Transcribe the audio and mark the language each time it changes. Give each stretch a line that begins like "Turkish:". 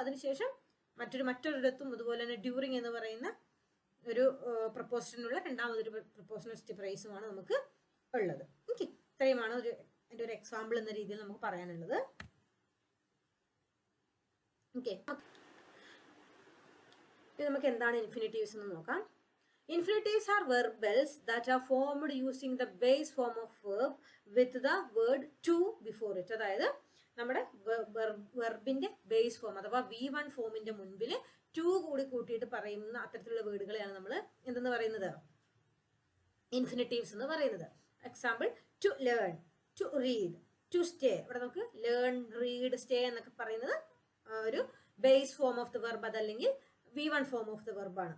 Malayalam: അതിനുശേഷം മറ്റൊരിടത്തും അതുപോലെ തന്നെ ഡ്യൂറിങ് എന്ന് പറയുന്ന ഒരു പ്രപ്പോസിഷനുള്ള രണ്ടാമതൊരു പ്രപ്പോസിഷണൽ ഫ്രേസുമാണ് നമുക്ക് ഉള്ളത്. ഓക്കെ, ഇത്രയുമാണ് എൻ്റെ ഒരു എക്സാമ്പിൾ എന്ന രീതിയിൽ നമുക്ക് പറയാനുള്ളത്. ഓക്കെ, നമുക്ക് എന്താണ് ഇൻഫിനിറ്റീവ്സ് എന്ന് നോക്കാം.
English: Infinitives are verbals that are formed using the base form of verb with the word to before it.
Malayalam: അതായത് നമ്മുടെ വെർബിന്റെ ബേസ് ഫോം അഥവാ V1 ഫോമിന്റെ മുൻപിൽ ടു കൂടി കൂട്ടിയിട്ട് പറയുന്ന അത്തരത്തിലുള്ള വേർഡുകളെയാണ് നമ്മൾ എന്തെന്ന് പറയുന്നത്? ഇൻഫിനിറ്റീവ്സ് എന്ന് പറയുന്നത്. Example,
English: To learn, to read, to stay.
Malayalam: ഇവിടെ നമുക്ക് ലേൺ, റീഡ്, സ്റ്റേ എന്നൊക്കെ പറയുന്നത് ഒരു
English: base form of the verb,
Malayalam: അതല്ലെങ്കിൽ V1 ഫോം ഓഫ് ദ വെർബാണ്.